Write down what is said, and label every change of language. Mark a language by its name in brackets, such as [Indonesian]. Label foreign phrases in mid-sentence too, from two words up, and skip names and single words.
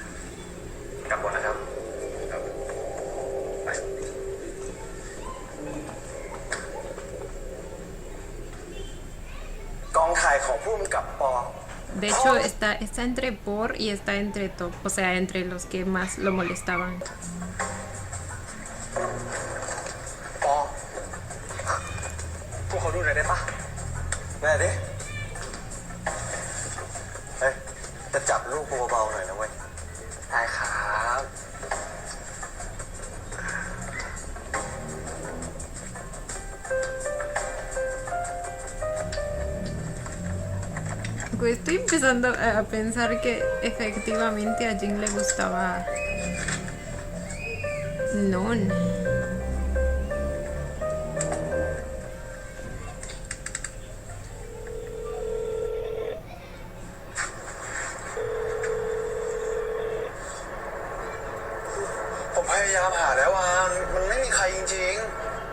[Spanish] De hecho, está entre Por y está entre Top, o sea, entre los que más lo molestaban. [Thai] ปอพวกเขาดูหน่อยได้ปะแม่ดิเฮ้ยจะจับลูกเบาๆหน่อยนะเว้ยได้ครับ [Spanish] Pues estoy empezando a pensar que efectivamente a Jin le gustaba Non. [Thai] ผมพยายามหาแล้วมันไม่มีใครจริงๆ